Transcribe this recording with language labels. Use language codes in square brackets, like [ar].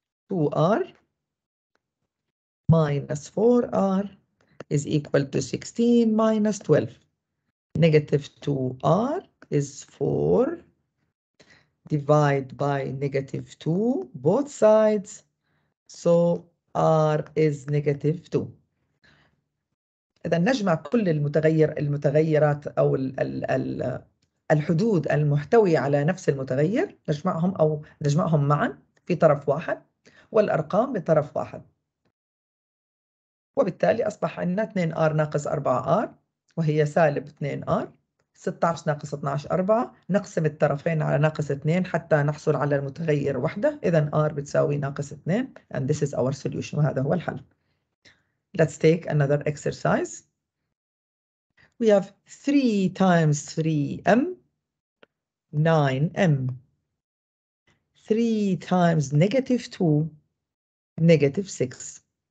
[en] 2R minus 4R is equal to 16 minus 12. Negative 2R is 4. Divide by negative 2, both sides. So R is negative 2. [ar] إذا نجمع كل المتغيرات أو الحدود المحتوية على نفس المتغير، نجمعهم معا في طرف واحد والأرقام بطرف واحد. وبالتالي أصبح عندنا 2R ناقص 4R وهي سالب 2R. 16 ناقص 12 4. نقسم الطرفين على ناقص 2 حتى نحصل على المتغير وحده. إذا R بتساوي ناقص 2 [en] and this is our solution [ar] وهذا هو الحل. [en] Let's take another exercise. We have 3 times 3m, 9m. 3 times negative 2, negative 6.